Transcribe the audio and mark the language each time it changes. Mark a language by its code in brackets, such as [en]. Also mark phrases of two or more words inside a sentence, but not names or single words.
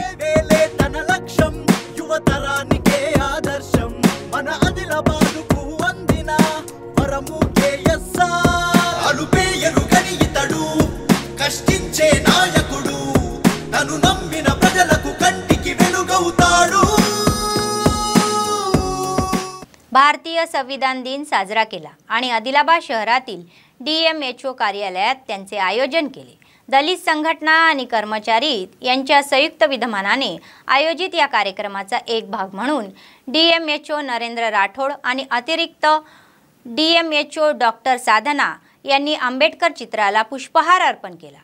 [te] సేవేలే తన లక్ష్యం, యువతరానికే ఆదర్శం. మన ఆదిలాబాదుకు అందిన వరము కేఎస్ఆర్. అలుపేయను గని ఇతడు కష్టించే నాయకుడు, తను నమ్మిన ప్రజలకు కంటికి వెలుగవుతాడు. [mr] भारतीय संविधान दिन साजरा केला आणि आदिलाबाद शहरातील DMHO कार्यालयात त्यांचे आयोजन केले. दलित संघटना आणि कर्मचारी यांच्या संयुक्त विद्यमानाने आयोजित या कार्यक्रमाचा एक भाग म्हणून DMHO नरेंद्र राठोड आणि अतिरिक्त DMHO डॉक्टर साधना यांनी आंबेडकर चित्राला पुष्पहार अर्पण केला.